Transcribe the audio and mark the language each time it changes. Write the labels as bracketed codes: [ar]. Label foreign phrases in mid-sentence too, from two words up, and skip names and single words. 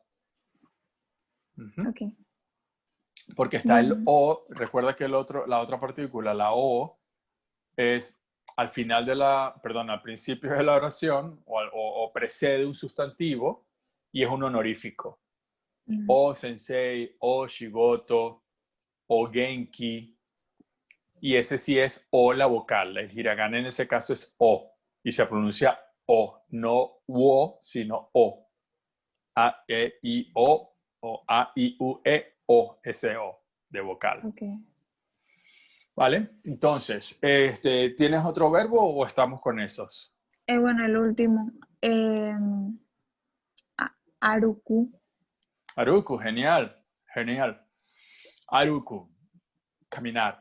[es] Ujú. Ok. Porque está el Bueno. o, recuerda que la otra partícula, la o, es al final de perdón, al principio de la oración o precede un sustantivo y es un honorífico. [ja] お先生、お仕事、お元気. [es] Y ese sí es o la vocal. El hiragana en ese caso es o. Y se pronuncia o, no wo, sino o. A, E, I, o A, I, U, E, O, S, O, de vocal. Okay. ¿Vale? Entonces, ¿tienes otro verbo o estamos con esos? Bueno, el último. Aruku. Aruku, genial, genial. Aruku, caminar.